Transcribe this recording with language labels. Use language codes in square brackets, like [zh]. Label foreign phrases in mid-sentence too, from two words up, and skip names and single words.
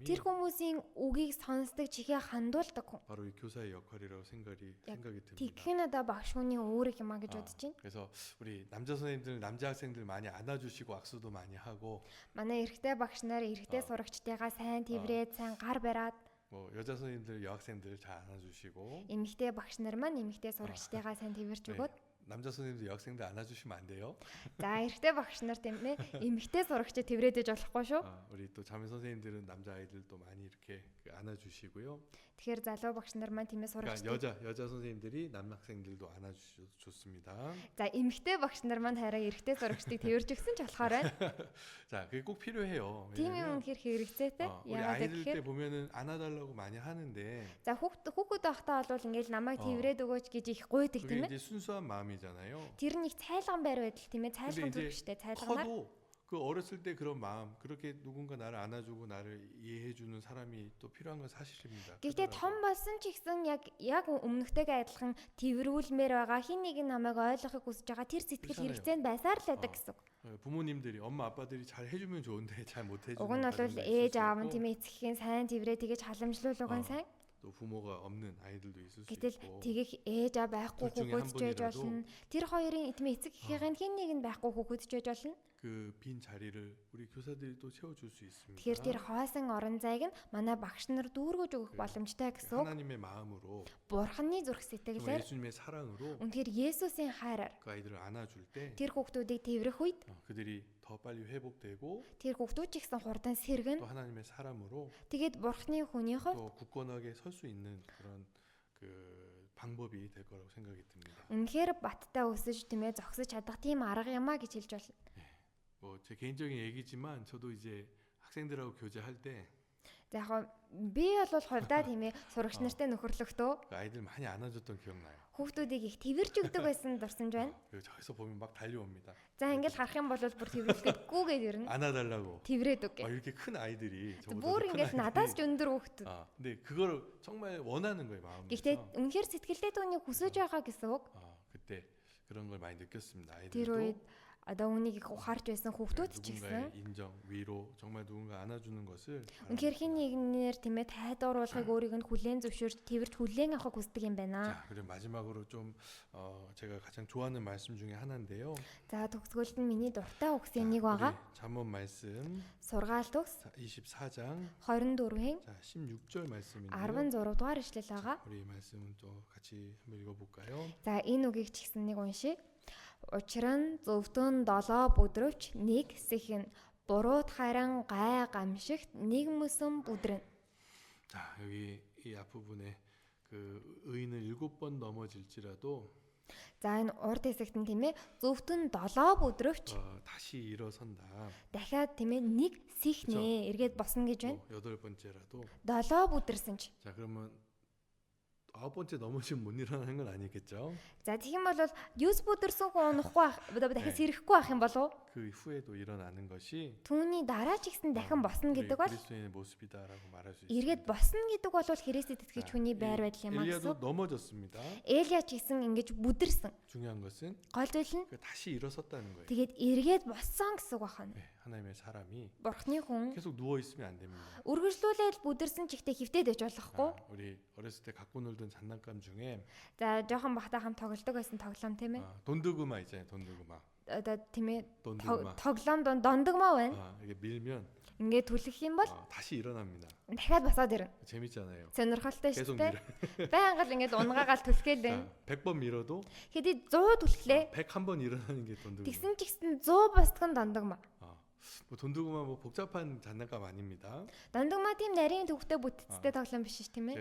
[mn] Тэр хүмүүсийн үгийг сонсдог чихээ хандуулдаг хүн. [ko] 바로 이 교사의 역할이라고 생각이 듭니다. [mn] Тэгэх нь одоо багш хүний үүрэг юм а гэж бодож байна. [ko] 그래서 우리 남자 선생님들, 남자 학생들 많이 안아주시고 악수도 많이 하고, [mn] Манай эрэгтэй багш нар эрэгтэй сурагчдыгаа сайн тэврээд сайн гар бариад [ko] 뭐 여자 선생님들, 여학생들 잘 안아주시고, [mn] эмэгтэй багш нар маань эмэгтэй сурагчдыгаа сайн тэвэрч өгөөд [ko] 남자 선생님들 여학생들 안아주시면 안 돼요? [mn] За эрэгтэй багш нар тийм ээ эмэгтэй сурагчид тэврээдэж болохгүй шүү. [ko] 우리 또 자매 선생님들은 남자 아이들도 많이 이렇게 안아주시고요. [mn] Тэгэхээр залуу багш нар маань тийм ээ [ko] 그러니까 [mn] сурагчид. [ko] 여자 선생님들이 남학생들도 안아주셔도 좋습니다. [mn] За эмэгтэй багш нар маань хараа эрэгтэй сурагчдыг тэвэрж өгсөн ч болохоор байна. [ko] 자, 그게 꼭 필요해요. [mn] Тийм юм [ko] 왜냐면 [mn] үнэхээр хэрэгцээтэй. [ko] 우리 [mn] Яагаад [ko] 아이들 때 [mn] гэхээр [ko] 보면은 안아달라고 많이 하는데 [mn] за хүүхэд байхдаа бол ингээл намайг тэврээд өгөөч гэж их гуйдаг [ko] 그게 [mn] тийм ээ. [ko] 이제 순수한 마음이잖아요. [mn] Тэр нь их цайлган байр байдал тийм ээ. Цайлган [ko] 근데 [mn] төрөхтэй [ko] 이제 [mn] цайлганаар. [ko] 커도 그 어렸을 때 그런 마음, 그렇게 누군가 나를 안아주고 나를 이해해주는 사람이 또 필요한 건 사실입니다. [mn] Гэхдээ том болсон ч гэсэн яг өмнөхтэйгээ адилхан тэврүүлмээр байгаа хин нэг нь намайг ойлгохыг хүсэж байгаа тэр сэтгэл [ko] 그렇잖아요. [mn] хэрэгцээнд байсаар л байдаг гэсэн. [ko] 부모님들이 엄마 아빠들이 잘 해주면 좋은데 잘 못해주는 [mn] Уг нь бол [ko] 가정도 있을 [mn] ээж [ko] 수 [mn] аав нь [ko] 있고, [mn] тийм ээ эцгийн сайн тэврээ тэгэж халамжлуулууг нь сайн. [ko] 또 부모가 없는 아이들도 있을 수 [mn] Гэтэл [ko] 있고, [mn] тэгэх ээж аав байхгүй [ko] 둘 중에 [mn] хүүхэд [ko] 한 [mn] ч байж [ko] 분이라도 [mn] болно. Тэр хоёрын тийм ээ эцэг эхийн хин нэг нь байхгүй хүүхэд ч байж болно. [ko] 그 빈 자리를 우리 교사들이 또 채워줄 수 있습니다. [mn] Тэгэхээр тэр хоосон орон зайг нь манай багш нар дүүргэж өгөх боломжтой гэсэн үг. [ko] 하나님의 마음으로 [mn] Бурханы зүрх [ko] 정말 [mn] сэтгэлээр [ko] 예수님의 사랑으로 [mn] үнэхээр Есүсийн хайраар [ko] 그 아이들을 안아줄 때 [mn] тэр хүүхдүүдийг тэврэх үед [ko] 그들이 더 빨리 회복되고 [mn] тэр хүүхдүүд ч гэсэн хурдан сэргэн [ko] 또 하나님의 사람으로 [mn] тэгээд Бурханы хүний хувьд [ko] 또 굳건하게 설 수 있는 그런 그 방법이 될 거라고 생각이 듭니다. [mn] үнэхээр баттай өсөж тийм ээ зогсож чадах тийм арга юмаа гэж хэлж болно. [ko] 뭐 제 개인적인 얘기지만 저도 이제 학생들하고 교제할 때 [mn] За яг би бол хувьдаа тийм ээ сурагч нартай нөхөрлөхдөө [ko] 그 아이들 많이 안아줬던 기억나요. [mn] хүүхдүүдийг их тэвэрж өгдөг байсан дурсамж байна. [ko] 그리고 저기서 보면 막 달려옵니다. [mn] За ингээл харах юм бол бүр тэвэрлэхэд гүүгээд ирнэ. [ko] 안아달라고. [mn] Тэврээд үг. [ko] 이렇게 큰 아이들이 [mn] Бүр [ko] 큰 [mn] ингээл надаас ч өндөр хүүхдүүд. [ko] 근데 그걸 정말 원하는 거예요 마음에서. [mn] Гэхдээ үнэхээр сэтгэлдээ түүнийг хүсэж байгаа гэсэн үг. [ko] 그때 그런 걸 많이 느꼈습니다. [mn] Тэр үед [ko] 아이들도 [mn] одоо үнийг ухаарч байсан хүүхдүүд ч [ko] 누군가의 [mn] гэсэн [ko] 인정, 위로 정말 누군가 안아주는 것을 [mn] үнэхээр хин нэгнээр тийм ээ тайдууруулахыг өөрийг нь хүлээн зөвшөөрч тэвэрч хүлээн авахыг хүсдэг юм байна. [ko] 자, 그리고 마지막으로 좀 제가 가장 좋아하는 말씀 중에 하나인데요. [mn] За төгсгөлд нь миний дуртай үгсийн нэг байгаа. [ko] 잠언 말씀 [mn] Сургаалт үгс [ko] 24장 [mn] 24-ийн [ko] 자, 16절 말씀인데요. [mn] 16 дугаар ишлэл байгаа. [ko] 우리 말씀은 또 같이 한번 읽어볼까요? [mn] За энэ үгийг ч гэсэн нэг уншия. Учир нь зөвдөн 7 бүдрөвч нэг сэхэн бурууд харан гай гамшигт нэг мөсөн бүдрэн. [ko] 자, 여기 이 앞부분에 그 의인은 7번 넘어질지라도 [mn] За энэ урд хэсэгт нь тийм ээ зөвдөн 7 бүдрөвч [ko] 다시 일어선다. [mn] дахиад тийм ээ нэг сэхнэ эргээд босно гэж байна. [ko] 8번째라도 [mn] 7 бүдэрсэн ч. [ko] 자, 그러면 9번째 넘어지면 못 일어나는 건 아니겠죠? [mn] За тэгэх юм бол 9 бүдэрсэн хүн унахгүй дахиад сэрэхгүй байх юм болов уу? [ko] 그 후에도 일어나는 것이 [mn] Түүний дараа ч гэсэн дахин босно [ko] 우리 [mn] гэдэг бол [ko] 그리스도인의 모습이다라고 말할 수 [mn] эргээд [ko] 있습니다. [mn] босно гэдэг бол Христэд итгэж хүний байр байдал юм аа [ko] 엘리야도 [mn] гэсэн. [ko] 넘어졌습니다. [mn] Элиа ч гэсэн ингэж бүдэрсэн. [ko] 중요한 것은 [mn] Гол зүйл нь [ko] 그 다시 일어섰다는 거예요. [mn] тэгээд эргээд боссон гэсэн үг байна. [ko] 네, 하나님의 사람이 [mn] Бурхны хүн [ko] 계속 누워 있으면 안 됩니다. [mn] үргэлжлүүлээд бүдэрсэн ч ихтэй хөвтөд байж болохгүй. [ko] 우리 어렸을 때 갖고 놀던 장난감 중에 [mn] За жоохон бахта хам тоглодог байсан тоглоом тийм ээ. [ko] 돈드그마 있잖아요. 돈드그마. [mn] Одоо тийм ээ [ko] 돈드그마. [mn] тоглоом дондогмоо байна. [ko] 이게 밀면 [mn] Ингээд түлхэх юм бол [ko] 다시 일어납니다. [mn] дахиад босоод ирнэ. [ko] 재밌잖아요. [mn] Сонирхолтой [ko] 계속 [mn] шүү дээ. [ko] 밀어. [mn] Байнга л ингээд унгаагаал түлхгээл байна. [ko] 100번 밀어도 [mn] Хэдий 100 түлхлээ. [ko] 101번 일어나는 게 돈드그마. [mn] Тэгсэн ч гэсэн 100 босдгон дондогмоо. [ko] 뭐 돈드그마 뭐 복잡한 장난감 아닙니다. [mn] Дондогмоо тийм нарийн төвхтэй бүтцтэй тоглоом биш ш тийм ээ.